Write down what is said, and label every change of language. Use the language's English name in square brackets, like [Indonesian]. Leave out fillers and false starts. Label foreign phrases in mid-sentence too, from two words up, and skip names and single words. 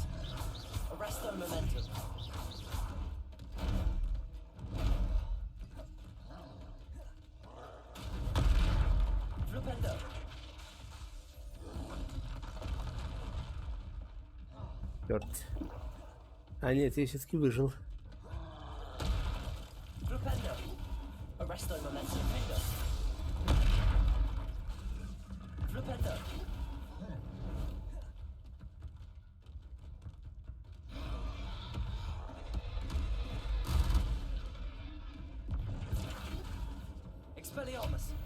[Latin] Arresto momentum. Flipendo. [Russian] Черт. А нет, я все-таки выжил. [Latin] Flipendo. Arresto momentum. Flipendo. Expelliarmus.